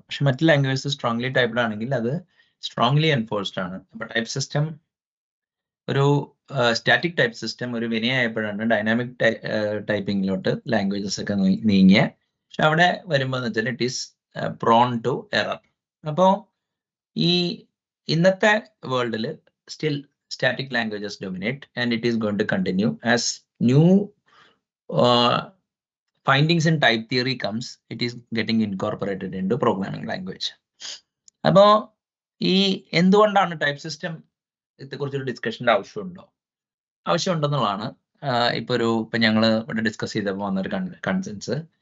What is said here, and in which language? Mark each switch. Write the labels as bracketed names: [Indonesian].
[Malayalam] പക്ഷെ മറ്റു languages strongly typed ആണെങ്കിൽ അത് സ്ട്രോങ്ലി എൻഫോഴ്സ്ഡ് ആണ്. അപ്പൊ ടൈപ്പ് സിസ്റ്റം ഒരു സ്റ്റാറ്റിക് ടൈപ്പ് സിസ്റ്റം ഒരു വിനയായപ്പോഴാണ് ഡൈനാമിക് ടൈപ്പിങ്ങിലോട്ട് ലാംഗ്വേജസ് ഒക്കെ നീങ്ങിയ. പക്ഷെ അവിടെ വരുമ്പോൾ എന്ന് വെച്ചാൽ [English] It is prone to error. [Malayalam] അപ്പോൾ ഈ ഇന്നത്തെ വേൾഡിൽ [English] Still static languages dominate, and it is going to continue as new findings in type theory comes. It is getting incorporated into programming language. [Malayalam] അപ്പോൾ ഈ എന്തുകൊണ്ടാണ് ടൈപ്പ് സിസ്റ്റം ഇതേക്കുറിച്ചൊരു ഡിസ്കഷൻ്റെ ആവശ്യമുണ്ടെന്നുള്ളതാണ് ഇപ്പൊ ഞങ്ങൾ ഇവിടെ ഡിസ്കസ് ചെയ്തപ്പോൾ വന്നൊരു കൺസെൻസ്.